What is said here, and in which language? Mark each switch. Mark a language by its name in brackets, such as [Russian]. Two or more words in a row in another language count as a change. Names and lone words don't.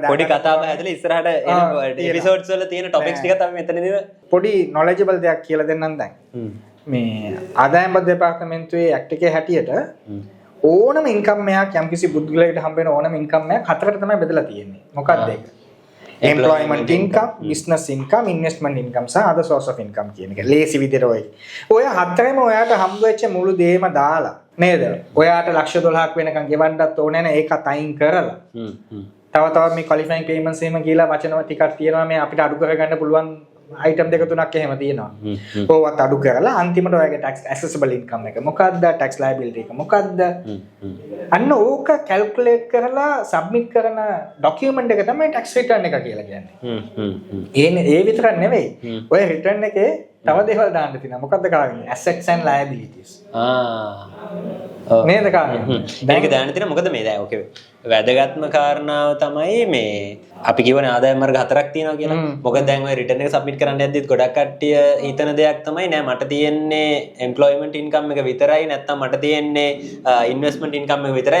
[Sinhala] පොඩි කතාවක් ඇතුලේ ඉස්සරහට එන එපිසෝඩ්ස් වල තියෙන ටොපික්ස් ටිකත් අපි මෙතනදී පොඩි නොලෙජබල් දෙයක් කියලා දෙන්නම් දැන්. මේ ආදායම් බද්ධ දෙපාර්තමේන්තුවේ ඇක්ට් එකේ හැටියට ඕනම ඉන්කම් එකක් යම්කිසි පුද්ගලයෙකුට හම්බ වෙන ඕනම ඉන්කම් එකක් හතරකට තමයි බෙදලා තියෙන්නේ. මොකක්ද ඒක? [English] employment income, business income, investment income සහ other source of income [Sinhala] කියන එක. ලේසි විදිහට ඔය හතරෙම ඔයාට හම්බ වෙච්ච මුළු දේම දාලා නේද? ඔයාට $1,12,000ක් වෙනකන් ගෙවන්නත් ඕනේ නැහැ. ඒකත් අයින් කරලා. තව මේ [English] qualifying payments [Sinhala] එහෙම කියලා වචන ටිකක් තියෙනවා මේ අපිට අඩු කරගන්න පුළුවන් item දෙක තුනක් එහෙම තියෙනවා. ඕවත් අඩු කරලා අන්තිමට ඔයගේ [English] tax accessible income [Sinhala] එක මොකක්ද? [English] tax liability [Sinhala] එක මොකක්ද? අන්න ඕක calculate කරලා submit කරන document එක තමයි [English] tax return [Sinhala] එක කියලා කියන්නේ. ඒ විතරක් නෙවෙයි. ඔය return එකේ තව දේවල් දාන්න තියෙනවා. මොකක්ද කාගෙන්නේ? [English] assets and liabilities. [Sinhala] නේද කාගෙන්නේ? මේක දාන්න තියෙනවා. මොකද මේ දැන් ඕකේ වැදගත්ම කාරණාව තමයි මේ අපි කියවනේ ආදායම් වර්ග හතරක් තියෙනවා කියලා. මොකද දැන් ඔය රිටර්න් එක සබ්මිට් කරන්න යද්දිත් ගොඩක් කට්ටිය හිතන දෙයක් තමයි නෑ මට තියෙන්නේ [English] employment income [Sinhala] එක විතරයි නැත්නම් මට තියෙන්නේ [English] investment income [Sinhala] එක විතරයි.